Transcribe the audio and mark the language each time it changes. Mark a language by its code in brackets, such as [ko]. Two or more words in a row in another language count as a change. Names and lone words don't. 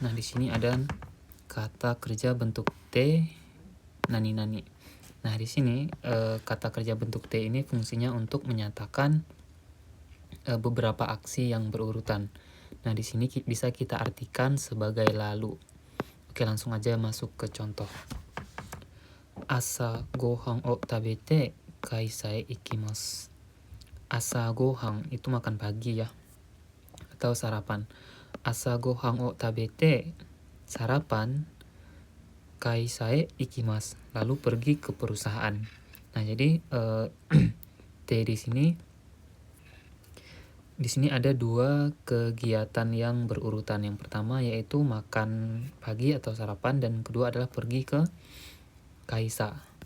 [id] Nah, di sini ada kata kerja bentuk T nani-nani. Nah, di sini kata kerja bentuk T ini fungsinya untuk menyatakan beberapa aksi yang berurutan. Nah, di sini bisa kita artikan sebagai lalu. Oke, langsung aja masuk ke contoh. [ja] 朝ご飯を食べて会社に行きます. 朝ご飯 [id] itu makan pagi ya, atau sarapan. [ja] 朝ご飯を食べて, sarapan, 会社へ行きます, [id] lalu pergi ke perusahaan. Nah, jadi T di sini ada dua kegiatan yang berurutan. Yang pertama yaitu makan pagi atau sarapan, dan kedua adalah pergi ke kaisa.